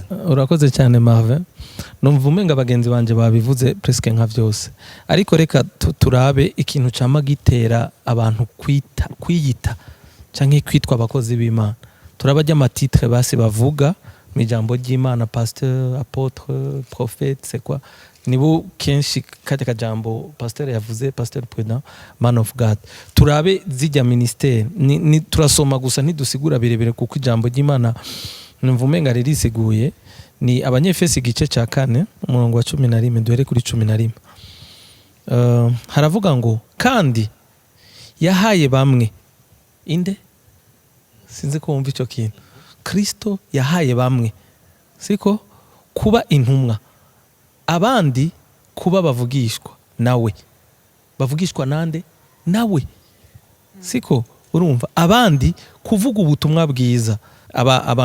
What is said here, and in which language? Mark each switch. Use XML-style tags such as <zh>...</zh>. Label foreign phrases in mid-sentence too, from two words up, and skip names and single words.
<rn>urakoze cyane Marvin numva umenga abagenzi banje babivuze presque nka vyose ariko reka turabe ikintu cama gitera abantu kwiyita canke kwitwa abakozi b'Imana turabajya amatitre base bavuga mu ijambo ry'Imana</rn> <fr>pasteur apôtre prophète c'est quoi</fr> <rn>nibo kenshi kajya kajambo pasteur yavuze pasteur prudent</rn> <en>man of God</en> <rn>turabe zijya ministère ni turasoma gusa ntidusigura birebere kuko ijambo ry'Imana numva umenga ririsiguye ni abanyefesi igice ca 4 umurongo wa 11 duhere kuri 11 haravuga ngo kandi yahaye bamwe inde sinzi ko wumva ico kintu Kristo yahaye bamwe siko kuba intumwa abandi kuba bavugishwa nawe bavugishwa nande nawe siko urumva abandi kuvuga ubutumwa bwiza abantu</rn>